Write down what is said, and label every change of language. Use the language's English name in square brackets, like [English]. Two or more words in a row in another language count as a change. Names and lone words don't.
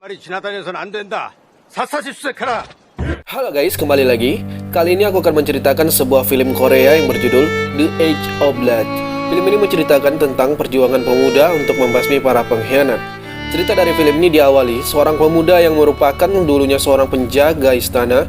[Korean] 말이 지나다녀서는 안 된다. 샅샅이 수색해라. [Indonesian] Halo guys, kembali lagi. Kali ini aku akan menceritakan sebuah film Korea yang berjudul The Age of Blood. Film ini menceritakan tentang perjuangan pemuda untuk membasmi para pengkhianat. Cerita dari film ini diawali seorang pemuda yang merupakan dulunya seorang penjaga istana.